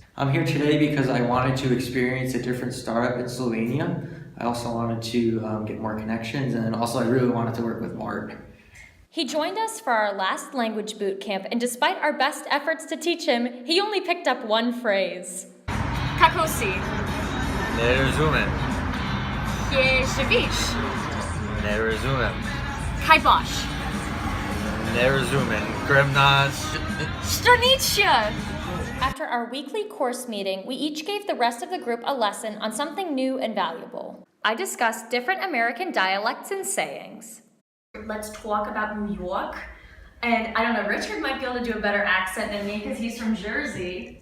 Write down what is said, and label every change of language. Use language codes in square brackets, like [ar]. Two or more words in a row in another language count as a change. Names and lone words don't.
[en] I'm here today because I wanted to experience a different startup in Slovenia. I also wanted to get more connections, and also I really wanted to work with Mark. He joined us for our last language boot camp, and despite our best efforts to teach him, he only picked up one phrase. [sl] Kako si? Ne razumem. Kje živiš? Ne razumem. Kaj boš? Ne razumem. Grem na Straničja! [en] After our weekly course meeting, we each gave the rest of the group a lesson on something new and valuable. I discussed different American dialects and sayings. Let's talk about New York. And I don't know, Richard might be able to do a better accent than me because he's from Jersey.